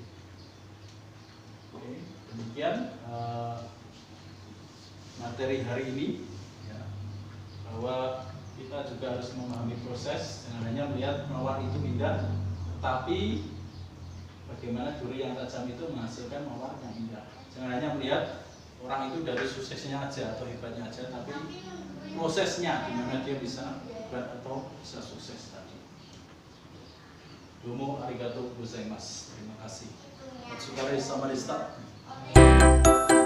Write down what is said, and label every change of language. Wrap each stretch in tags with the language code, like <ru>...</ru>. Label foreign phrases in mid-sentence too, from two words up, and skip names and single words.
<id>Oke, demikian materi hari ini ya, bahwa kita juga harus memahami proses, jangan hanya melihat mawar itu indah, tetapi bagaimana duri yang tajam itu menghasilkan mawar yang indah. Jangan hanya melihat orang itu dari suksesnya aja atau hebatnya aja, tapi prosesnya gimana dia bisa hebat atau bisa sukses tadi.</id> <ja>どうもありがとうございます.</ja> <id>Terima kasih.</id> <ja>お疲れ様</ja>